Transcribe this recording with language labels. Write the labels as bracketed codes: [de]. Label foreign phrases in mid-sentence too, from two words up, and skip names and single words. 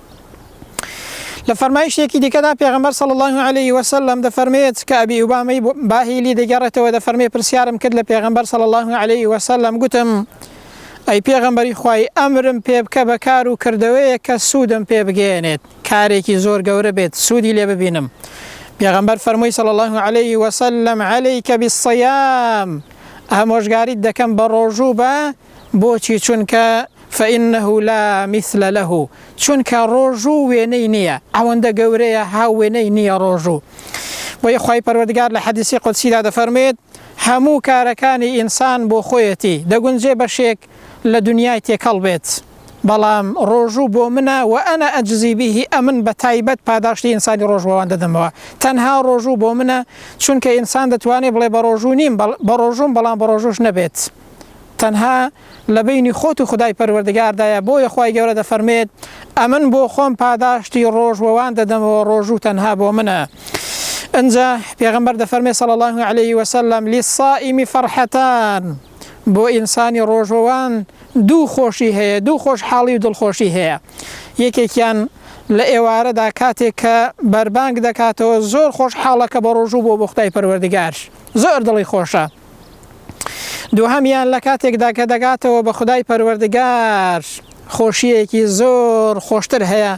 [ckb] لە فەرمایشتێکی دیکەدا پێغەمبەر [ar] صلی الله علیه وسلم [ckb] دەفەرمێت کە ئەبی ئوبامەی باهیلی دەگەڕێتەوە دەفەرمێ پرسیارم کرد لە پێغەمبەر [ar] صلی الله علیه وسلم، [ckb] گوتم ئەی پێغەمبەری خوای ئەمرم پێ بکە بە کار و کردەوەیە کە سوودم پێ بگەێنێت، کارێکی زۆر گەورە بێت سوودی لێ ببینم. پێغەمبەر فەرمووی [ar] صلی الله علیه وسلم عەلەیکە بالصیام، [ckb] ئامۆژگاریت دەکەم بە ڕۆژوو بە، بۆچی؟ [ar] چونکە فإنه لا مثل له، [ckb] چونکە ڕۆژوو وێنەی نییە، ئەوەندە گەورەیە هاو وێنەی نییە ڕۆژوو. بۆیە خوای پەروەردگار لە حەدیسی قودسیدا دەفەرمێت هەموو کارەکانی ئینسان بۆ خۆیەتی دەگونجێ بەشێک لە دنیای تێکەڵ بێت، بەڵام ڕۆژوو بۆ منە و [ar] ئەنە ئەجزی بیهی، [ckb] ئەمن بە تایبەت پاداشتی ئینسانی ڕۆژوەوان دەدەمەوە. تەنها ڕۆژوو بۆ منە، چونکە ئینسان دەتوانێت بڵێ بە ڕۆژوو نیم، بە ڕۆژوم، بەڵام بە ڕۆژوش نەبێت. تەنها لە بینی خۆت و خدای پەروەردگاردایە. بۆیە خوای گەورە دەفەرمێت ئەمن بۆ خۆم پاداشتی ڕۆژوەوان دەدەمەوە، ڕۆژوو تەنها بۆ منە. ئەنجا پێغەمبەر دەفەرمێت [ar] صلی الله عليه وسلم للصائم فرحتان، [ckb] بۆ ئینسانی ڕۆژوەوان دوو خۆشی هەیە، دوو خۆشحاڵی و دڵخۆشی هەیە. یەکێکیان لە ئێوارەدا کاتێک کە بەربانگ دەکاتەوە زۆر خۆشحاڵەکە بە ڕۆژوو بۆ خدای پەروەردگار، زۆر دڵی خۆشە. دووهەمیان لە کاتێکدا کە دەگاتەوە بە خدای پەروەردگار خۆشیەکی زۆر خۆشتر هەیە.